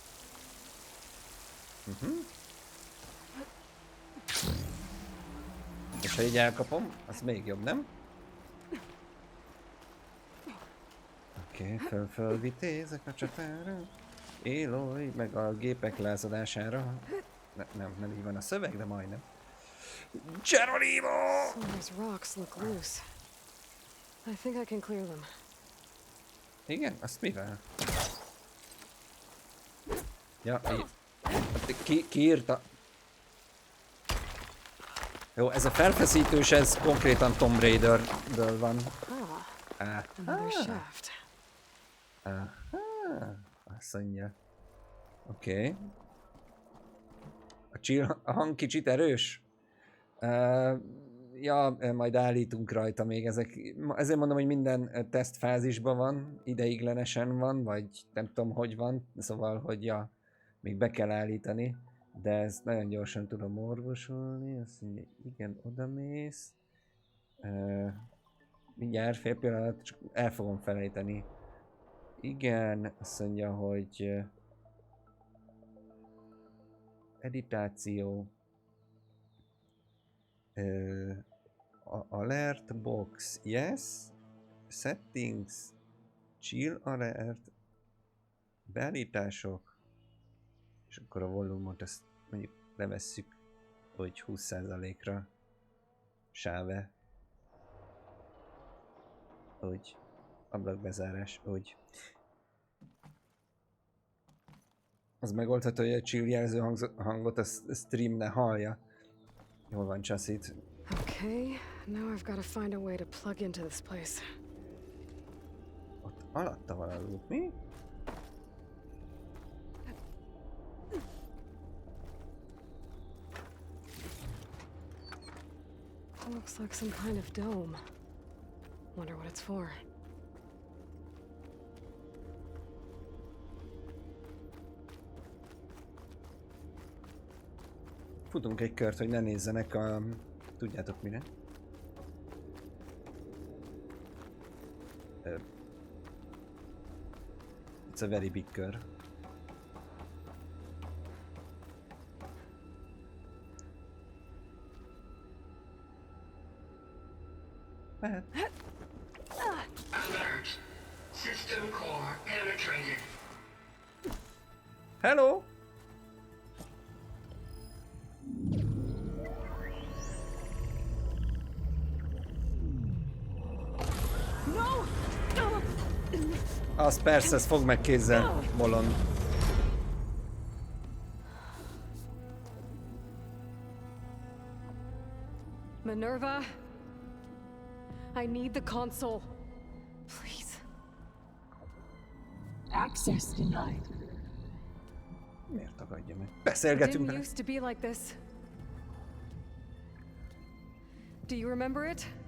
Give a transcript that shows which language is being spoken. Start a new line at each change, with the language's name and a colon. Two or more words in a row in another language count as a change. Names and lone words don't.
Hungarian: És ha így elkapom, az még jobb, nem? Oké, fölvitézek a csatára. ALOY, meg a gépek lázadására. Nem így van a szöveg, de majdnem. Geronimo!
English: These rocks look loose. I think I can clear them.
Hungarian: Igen? Azt mivel? Ja, ki írta? Jó, ez a felfeszítős, ez konkrétan Tomb Raiderből van.
English: Another shaft.
Hungarian: Azt mondja. Oké. A hang kicsit erős? Ja, majd állítunk rajta még ezek. Ezért mondom, hogy minden tesztfázisban van, ideiglenesen van, vagy nem tudom, hogy van. Szóval, hogy ja, még be kell állítani. De ezt nagyon gyorsan tudom orvosolni. Azt mondja, igen, odamész. Mindjárt fél pillanat, csak el fogom felejteni. Igen, azt mondja, hogy editáció,
English: alert box, yes, settings, chill alert,
Hungarian: beállítások, és akkor a volumot ezt mondjuk levesszük, hogy 20%-ra sáve, úgy, ablakbezárás, úgy. Az megoldható, hogy a chill jelző hangot a stream ne hallja. Jól van, Chassit.
English: Okay, now I've got to find a way to plug into this place.
Hungarian: Ott alatta van a loop, mi?
English: Looks like some kind of dome. Wonder what it's for.
Hungarian: Futunk egy kört, hogy ne nézzenek a... Tudjátok mire?
English: It's a very big kör.
Hungarian: Mehet.
English: Alert. System core penetrated. Hello!
Hungarian: Az persze, ez fog meg kézzel, bolond.
English: Minerva, I need the console. Please. Access denied.
Hungarian: Miért tagadja meg?
English: It
Hungarian: Beszélgetünk
English: didn't
Hungarian: vele.
English: used to be like this. Do you remember it?